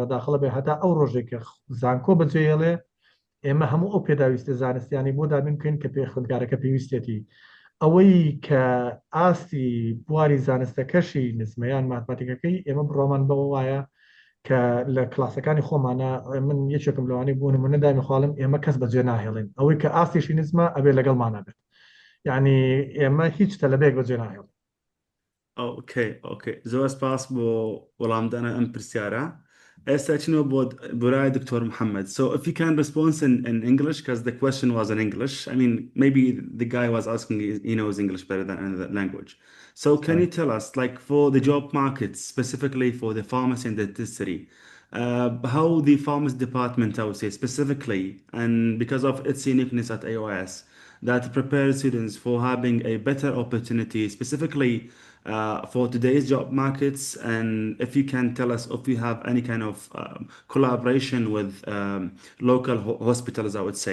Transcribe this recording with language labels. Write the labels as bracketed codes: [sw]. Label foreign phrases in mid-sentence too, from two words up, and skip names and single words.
[ckb] داخڵە بێ هەتا ئەو ڕۆژێکە زانکۆ بەجێڵێ ئێمە هەموو ئەو پێداویستە زانستیانی بۆ دابین بکەین کە پێ خوێندکارەکە پێویستێتی ئەوەی کە ئاستی بواری زانستەکەشی نزمەیان ماتماتیکەکەی ئێمە بڕۆمان بەوە وایە کە لە کلاسەکانی خۆمانە من یەکێکم لەوانی بوون منە دای مخواڵم ئێمە کەس بەجێ ناهێڵین ئەوەی کە ئاستیشی نزمە ئەبێ لەگەڵمانە بێت یعنی ئێمە هیچ تەلەبێک بەجێ ناهێڵین. اوكي زۆر سپاس بۆ وەڵامدانە ئەم پرسیارە. ئێستا چینەوە بۆ برای دکتۆر محەممەد. [en] So if you can respond in English because the question was in English. I mean maybe the guy was asking he knows English better than another language. So can you tell us like for the job market specifically for the pharmacy and dentistry how the pharmacy department I would say specifically and because of its uniqueness at AOS that prepares students for having a better opportunity specifically for today's job markets and if you can tell us if you have any kind of collaboration with local hospitals I would say.